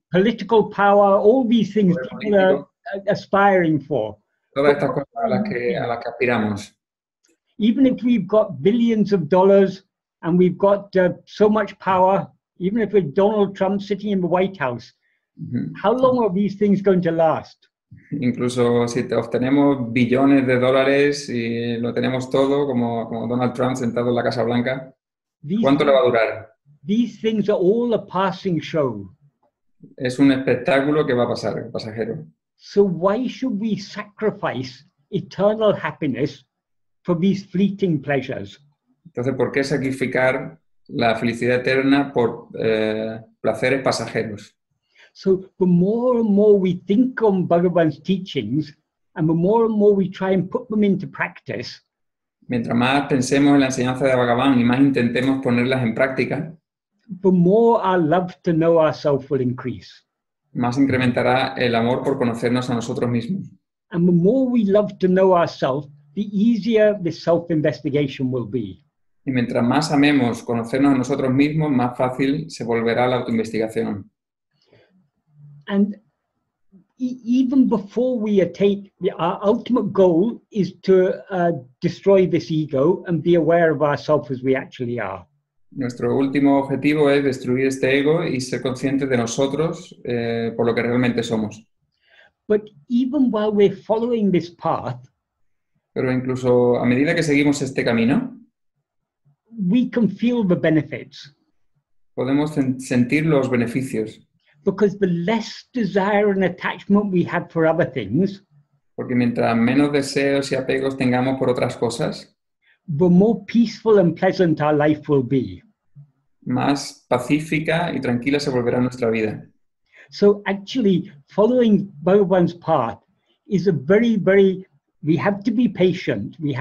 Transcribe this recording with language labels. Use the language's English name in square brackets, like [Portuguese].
[English] political power, all these things [Spanish] poder [English] people are aspiring for. [Spanish] Todas estas cosas a las que aspiramos. [English] Even if we've got billions of dollars and we've got so much power, even if we're Donald Trump sitting in the White House, how long are these things going to last? [Spanish] Incluso si obtenemos billones de dólares y lo tenemos todo, como Donald Trump sentado en la Casa Blanca, ¿cuánto le va a durar? [English] These things are all a passing show. [Spanish] Es un espectáculo que va a pasar, pasajero. [English] So why should we sacrifice eternal happiness for these fleeting pleasures? [Spanish] Entonces, ¿por qué sacrificar la felicidad eterna por placeres pasajeros? [English] So the more and more we think on Bhagavan's teachings, and the more and more we try and put them into practice, [Spanish] mientras más pensemos en la enseñanza de Bhagavan y más intentemos ponerlas en práctica, [English] the more our love to know ourselves will increase. [Spanish] Más incrementará el amor por conocernos a nosotros mismos. [English] And the more we love to know ourselves, the easier the self-investigation will be. [Spanish] Y mientras más amemos conocernos a nosotros mismos, más fácil se volverá la autoinvestigación. [English] And even before we attain, our ultimate goal is to destroy this ego and be aware of ourselves as we actually are. [Spanish] Nuestro último objetivo es destruir este ego y ser conscientes de nosotros por lo que realmente somos. [English] But even while we're following this path, [Spanish] pero incluso a medida que seguimos este camino, [English] we can feel the benefits. [Spanish] Podemos sentir los beneficios. [English] Because the less desire and attachment we have for other things, [Spanish] porque mientras menos deseos y apegos tengamos por otras cosas, [English] the more peaceful and pleasant our life will be. [Spanish] Más pacífica y tranquila se volverá nuestra vida. [English] So actually, following Bhagavan's path is a very, very, we have to be patient.